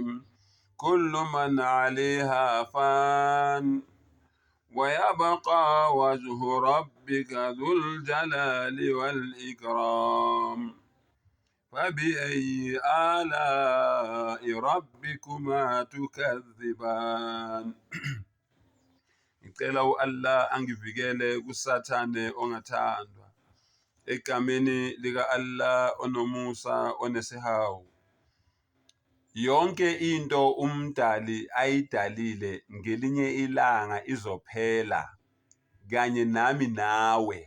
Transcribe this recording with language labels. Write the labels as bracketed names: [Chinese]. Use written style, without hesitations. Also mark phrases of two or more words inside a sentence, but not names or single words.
[Arabic] كل من عليها فان ويبقى وجه ربك ذو الجلال والإكرام. فبأي آلاء ربكما تكذبان. [Zulu] Ngicela u-Allah angivikele kusathane ongathandwa. Egameni lika-Allah onomusa onesihawu. Yonke into umdali ayidalile ngelinye ilanga izophela, kanye nami nawe.